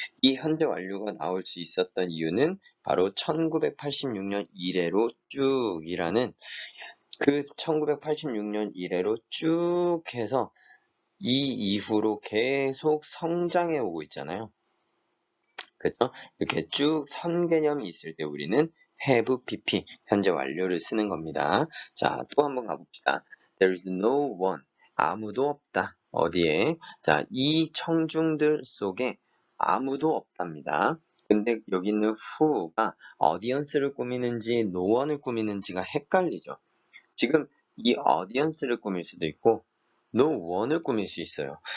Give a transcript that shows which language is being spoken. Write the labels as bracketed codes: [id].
[ko] 이 현재 완료가 나올 수 있었던 이유는 바로 1986년 이래로 쭉이라는 그 1986년 이래로 쭉 해서 이 이후로 계속 성장해 오고 있잖아요. 그렇죠? 이렇게 쭉 선 개념이 있을 때 우리는 have pp 현재 완료를 쓰는 겁니다. 자, 또 한번 가봅시다. [en] There is no one [ko] 아무도 없다. 어디에? 자, 이 청중들 속에 아무도 없답니다. 근데 여기 있는 who가 audience를 꾸미는지 no one을 꾸미는지가 헷갈리죠. 지금 이 audience를 꾸밀 수도 있고 no one을 꾸밀 수 있어요.